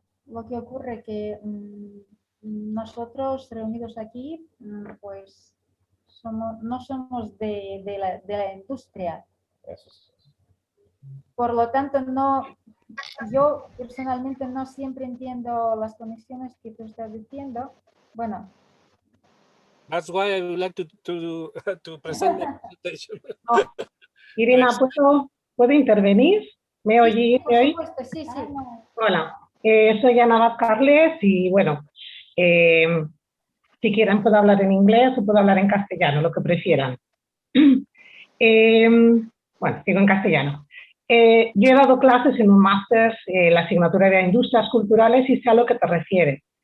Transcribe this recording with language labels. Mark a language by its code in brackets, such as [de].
[es] Lo que ocurre que nosotros reunidos aquí, pues no somos de la industria. Eso es. Por lo tanto, yo personalmente no siempre entiendo las conexiones que tú estás diciendo. Bueno. [en] That's why I would like to present the presentation. [es] Irina, ¿puedo intervenir? ¿Me oye por hoy? supuesto, sí. Hola, soy Ana Carles y bueno, si quieren puedo hablar en inglés o puedo hablar en castellano, lo que prefieran. Bueno, digo en castellano. Yo he dado clases en un máster, la asignatura de Industrias Culturales, y sé a lo que te refieres.